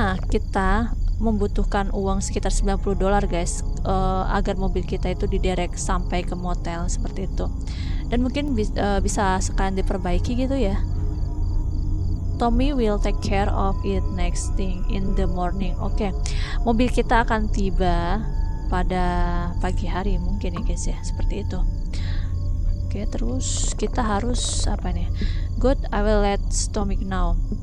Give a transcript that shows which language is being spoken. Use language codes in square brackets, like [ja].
[id] Kita membutuhkan uang sekitar $90 guys, agar mobil kita itu diderek sampai ke motel seperti itu. Dan mungkin bisa sekalian diperbaiki gitu ya. [en] Tommy will take care of it next thing in the morning. [id] Oke. Mobil kita akan tiba pada pagi hari mungkin ya guys ya, seperti itu. Oke, terus kita harus apa nih? [en] Good, I will let Tommy know.